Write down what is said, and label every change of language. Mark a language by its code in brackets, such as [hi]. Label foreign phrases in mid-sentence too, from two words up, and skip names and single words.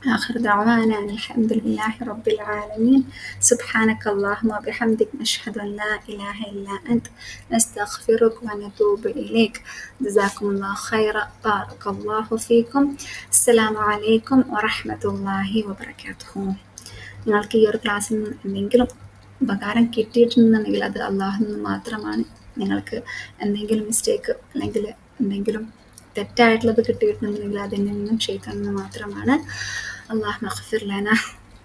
[ar] آخر دعوانا أن الحمد لله رب العالمين. سبحانك اللهم وبحمدك نشهد أن لا إله إلا أنت نستغفرك ونتوب إليك. جزاكم الله خيرا. بارك الله فيكم. السلام عليكم ورحمة الله وبركاته. [ml] നിങ്ങൾക്ക് ഈ ഒരു ക്ലാസ്സിൽ നിന്ന് എന്തെങ്കിലും ഉപകാരം കിട്ടിയിട്ടുണ്ടെന്നുണ്ടെങ്കിൽ അത് അള്ളാഹുവിൽ നിന്ന് മാത്രമാണ്. നിങ്ങൾക്ക് എന്തെങ്കിലും മിസ്റ്റേക്ക് അല്ലെങ്കിൽ എന്തെങ്കിലും തെറ്റായിട്ടുള്ളത് കിട്ടിയിട്ടുണ്ടെങ്കിൽ അതിൽ നിന്നും ഷെയ്ത്താനിൽ നിന്ന് മാത്രമാണ്. [ar] اللهم اغفر لنا